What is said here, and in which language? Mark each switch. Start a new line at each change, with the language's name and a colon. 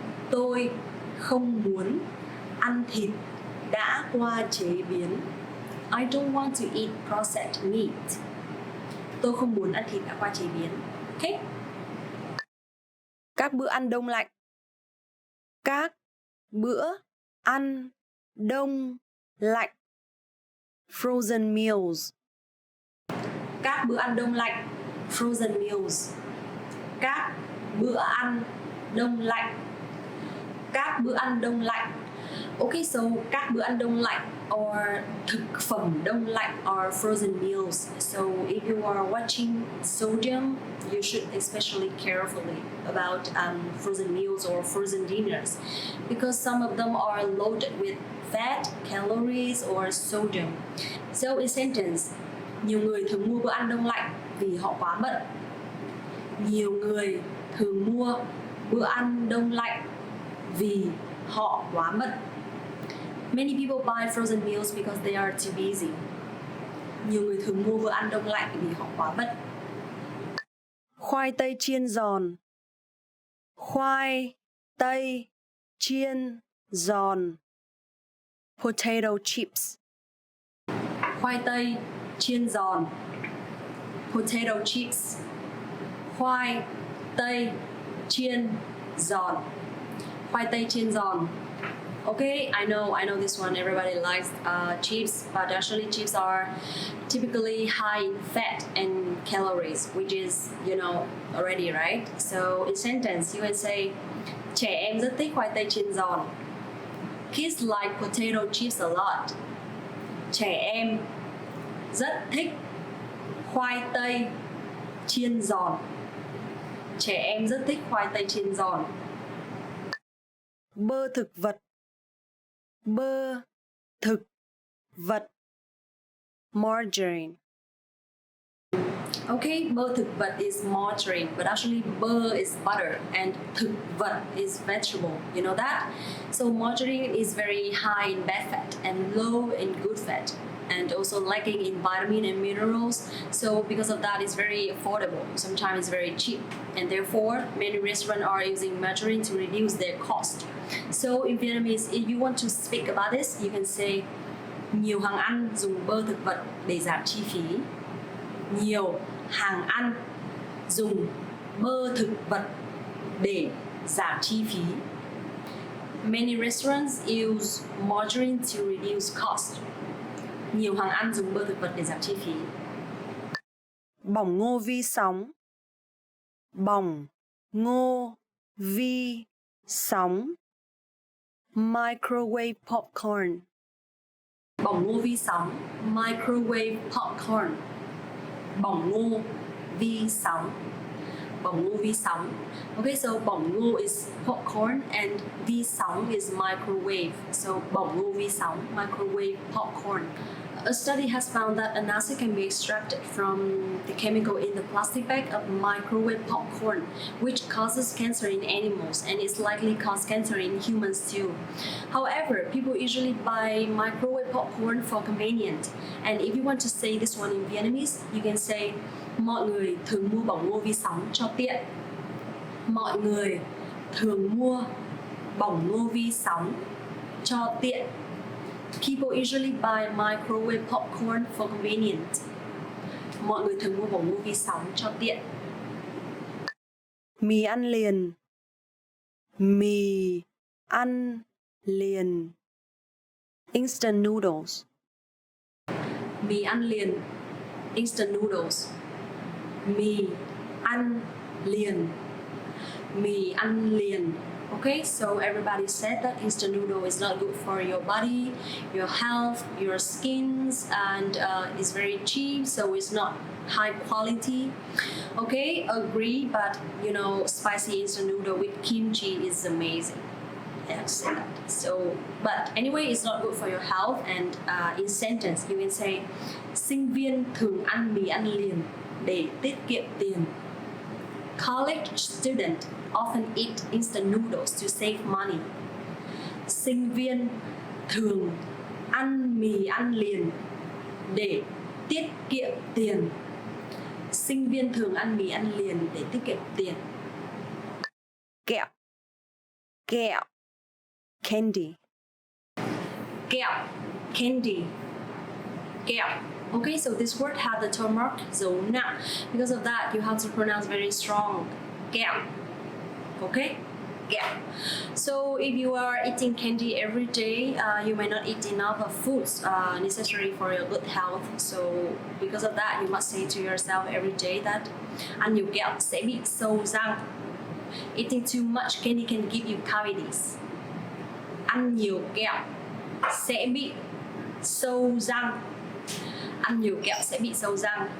Vietnamese: Tôi không muốn ăn thịt đã qua chế biến.
English: I don't want to eat processed meat.
Vietnamese: Tôi không muốn ăn thịt đã qua chế biến.
English: Okay?
Vietnamese: Các bữa ăn đông lạnh. Các bữa ăn đông lạnh.
English: Frozen meals.
Vietnamese: Các bữa ăn đông lạnh.
English: Frozen meals.
Vietnamese: Các bữa ăn đông lạnh. Các bữa ăn đông lạnh.
English: Okay, so
Vietnamese: các bữa ăn đông lạnh
English: or
Vietnamese: thực phẩm đông lạnh
English: are frozen meals. So if you are watching sodium, you should especially carefully about frozen meals or frozen dinners because some of them are loaded with fat, calories or sodium. So in sentence,
Vietnamese: nhiều người thường mua bữa ăn đông lạnh vì họ quá bận. Nhiều người thường mua bữa ăn đông lạnh vì họ quá bận.
English: Many people buy frozen meals because they are too busy.
Vietnamese: Nhiều người thường mua bữa ăn đông lạnh vì họ quá bận. Khoai tây chiên giòn. Khoai tây chiên giòn.
English: Potato chips.
Vietnamese: Khoai tây chiên giòn.
English: potato chips.
Vietnamese: Khoai tây chiên giòn. Khoai tây chiên giòn.
English: Okay, I know this one. Everybody likes chips, but actually chips are typically high in fat and calories, which is, you know, already, right? So in sentence, you can say,
Vietnamese: trẻ em rất thích khoai tây chiên giòn.
English: Kids like potato chips a lot.
Vietnamese: Trẻ em rất thích khoai tây chiên giòn. Trẻ em rất thích khoai tây chiên giòn. Bơ thực vật. Bơ thực vật.
English: Margarine. Okay,
Vietnamese: bơ thực vật
English: is margarine, but actually bơ is butter and thực vật is vegetable. You know that? So margarine is very high in bad fat and low in good fat, and also lacking in vitamin and minerals. So because of that, it's very affordable. Sometimes it's very cheap, and therefore many restaurants are using margarine to reduce their cost. So in Vietnamese, if you want to speak about this, you can say
Vietnamese: nhiều hàng ăn dùng bơ thực vật để giảm chi phí. Nhiều hàng ăn dùng bơ thực vật để giảm chi phí.
English: Many restaurants use margarine to reduce cost.
Vietnamese: Nhiều hàng ăn dùng bơ thực vật để giảm chi phí. Bỏng ngô vi sóng. Bỏng ngô vi sóng.
English: Microwave popcorn.
Vietnamese: Bỏng ngô vi sóng.
English: Microwave popcorn.
Vietnamese: Bỏng ngô vi sóng. Bỏng ngô vi sóng.
English: Okay, so bỏng ngô is popcorn and vi sóng is microwave. So
Vietnamese: bỏng ngô vi sóng,
English: microwave popcorn. A study has found that an acid can be extracted from the chemical in the plastic bag of microwave popcorn, which causes cancer in animals and is likely cause cancer in humans too. However, people usually buy microwave popcorn for convenience. And if you want to say this one in Vietnamese, you can say
Vietnamese: mọi người thường mua bỏng ngô vi sóng cho tiện. Mọi người thường mua bỏng ngô vi sóng cho tiện.
English: People usually buy microwave popcorn for convenience.
Vietnamese: Mọi người thường mua bỏng ngô vi sóng cho tiện. Mì ăn liền. Mì ăn liền.
English: Instant noodles.
Vietnamese: Mì ăn liền.
English: Instant noodles.
Vietnamese: Mì ăn liền. Mì ăn liền.
English: Okay, so everybody said that instant noodle is not good for your body, your health, your skins, and it's very cheap, so it's not high quality. Okay, agree, but you know, spicy instant noodle with kimchi is amazing. I have to say that. So, but anyway, it's not good for your health. And in sentence, you can say,
Vietnamese: sinh viên thường ăn mì ăn liền để tiết kiệm tiền.
English: College student often eat instant noodles to save money.
Vietnamese: Sinh viên thường ăn mì ăn liền để tiết kiệm tiền. Sinh viên thường ăn mì ăn liền để tiết kiệm tiền. Kẹo. Kẹo.
English: Candy. Kẹo. Candy. Kẹo. Okay, so this word have the tone mark dấu nặng. Because of that, you have to pronounce very strong. Kẹo. Okay? Kẹo. So if you are eating candy every day, you may not eat enough of foods necessary for your good health. So because of that, you must say to yourself every day that
Vietnamese: ăn nhiều kẹo sẽ bị sâu răng.
English: Eating too much candy can give you cavities.
Vietnamese: Ăn nhiều kẹo sẽ bị sâu răng. Ăn nhiều kẹo sẽ bị sâu răng.